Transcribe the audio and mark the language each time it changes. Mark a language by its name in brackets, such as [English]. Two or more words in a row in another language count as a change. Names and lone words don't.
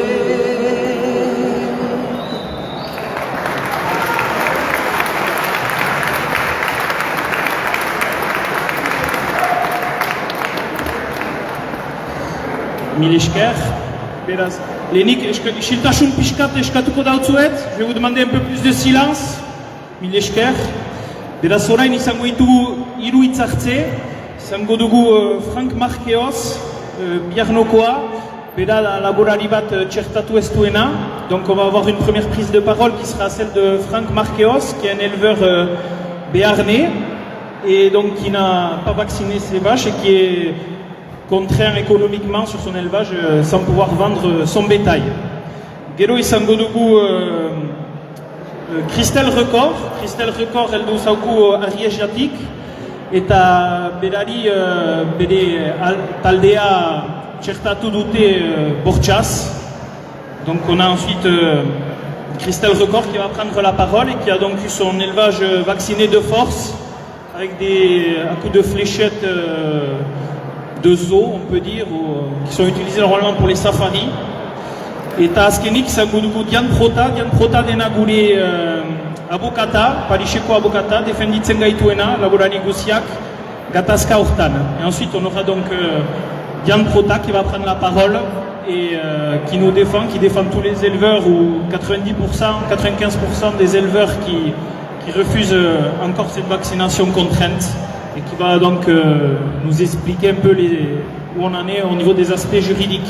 [Basque] Mil esker, beraz, lehenik isiltasun pixkat eskatuko dautzuet, [French] je vais vous demander un peu plus de silence, [Basque] mil esker. Beraz, orain izango ditugu hiru hitz hartze, izango dugu Frank Markeos, Biarnokoa, bera laborari bat txertatu ez duena, [French] donc on va avoir une première prise de parole qui sera celle de Frank Markeos, qui est un éleveur béarnais, et donc qui n'a pas vacciné ses vaches et qui est contraint économiquement sur son élevage sans pouvoir vendre son bétail. [Basque] Gero izango dugu Kristel Record heldu zauku Ariesiatik, eta berari bere taldea txertatu dute bortxaz. [French] Donc on a ensuite Christelle Record qui va prendre la parole et qui a donc eu son élevage vacciné de force avec à coups de fléchettes de zoo, on peut dire, qui sont utilisés normalement pour les safaris. [Basque] Eta azkenik izango dugu Dian Prota dena gure abokata, Parixeko abokata, defenditzen gaituena, laborari guziak, gatazka hortan. [French] Et ensuite on aura donc Dian Prota qui va prendre la parole et qui nous défend, qui défend tous les éleveurs ou 90%, 95% des éleveurs qui refusent encore cette vaccination contrainte et qui va donc nous expliquer un peu où on en est au niveau des aspects juridiques.